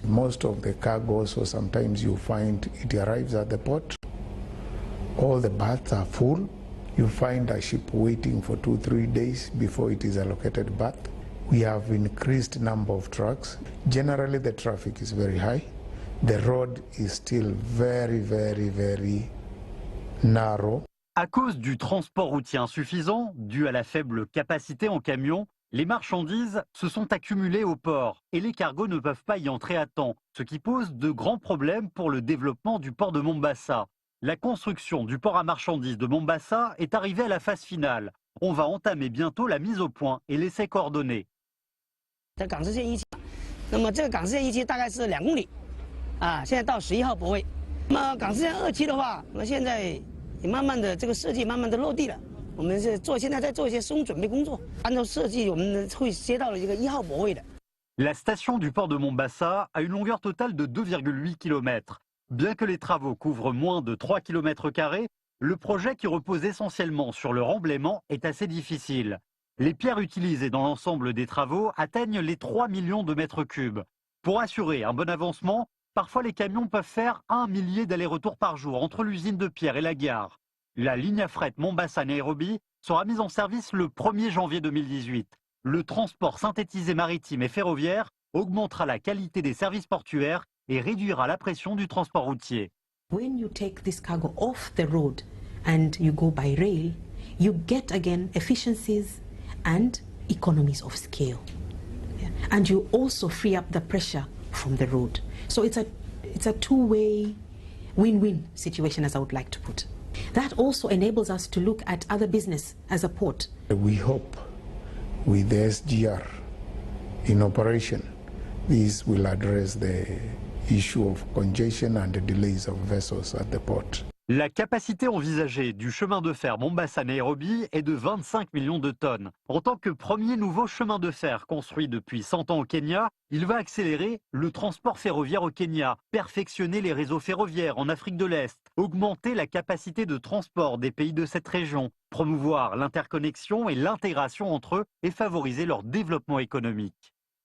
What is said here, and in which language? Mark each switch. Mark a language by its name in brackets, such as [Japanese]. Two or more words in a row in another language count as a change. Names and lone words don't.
[English] Most of the cargo, so sometimes you find it arrives at the port, all the berths are full. You find a ship waiting for 2-3 days before it is allocated berth. We have increased number of trucks. Generally the traffic is very high. The road is still very narrow. [French] À cause du transport routier insuffisant, dû à la faible capacité en camion, les marchandises se sont accumulées au port et les cargos ne peuvent pas y entrer à temps, ce qui pose de grands problèmes pour le développement du port de Mombasa. La construction du port à marchandises de Mombasa est arrivée à la phase finale. On va entamer bientôt la mise au point et l'essai coordonné. [Chinese] 港支线1期，那么这个港支线1期大概是2公里，现在到11号泊位。那么港支线2期的话，那么现在也慢慢的这个设计慢慢的落地了。我们是现在在做一些施工准备工作，按照设计我们会接到了一个1号泊位的。 [French] La station du port de Mombasa a une longueur totale de 2,8 km. Bien que les travaux couvrent moins de 3 km², le projet qui repose essentiellement sur le remblaiement est assez difficile. Les pierres utilisées dans l'ensemble des travaux atteignent les 3 millions de mètres cubes. Pour assurer un bon avancement, parfois les camions peuvent faire 1 millier d'allers-retours par jour entre l'usine de pierre et la gare. La ligne à fret Mombasa-Nairobi sera mise en service le 1er janvier 2018. Le transport synthétisé maritime et ferroviaire augmentera la qualité des services portuaires et réduira la pression du transport routier. [English] When you take this cargo off the road and you go by rail, you get again efficiencies and economies of scale. Yeah. And you also free up the pressure from the road. So it's a two-way win-win situation, as I would like to put. That also enables us to look at other business as a port. We hope with the SGR in operation, this will address the issue of congestion and the delays of vessels at the port. [French] La capacité envisagée du chemin de fer Mombasa-Nairobi est de 25 millions de tonnes. En tant que premier nouveau chemin de fer construit depuis 100 ans au Kenya, il va accélérer le transport ferroviaire au Kenya, perfectionner les réseaux ferroviaires en Afrique de l'Est, augmenter la capacité de transport des pays de cette région, promouvoir l'interconnexion et l'intégration entre eux et favoriser leur développement économique.